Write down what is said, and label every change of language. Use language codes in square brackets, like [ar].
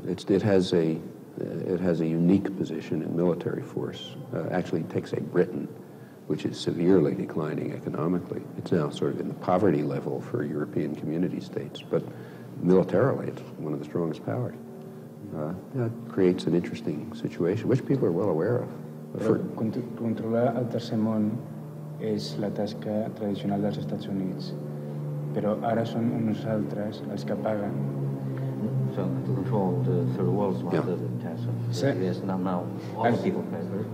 [en] It has a unique position in military force. Actually, take, say, Britain, which is severely declining economically. It's now sort of in the poverty level for European community states, but militarily, it's one of the strongest powers. That creates an interesting situation, which people are well aware of. [ca] Controlar el tercer món és la tasca tradicional dels Estats Units, però ara són uns altres els que paguen. [en] So to control the third world is one of the tasks. Yes, now all the people pay for it.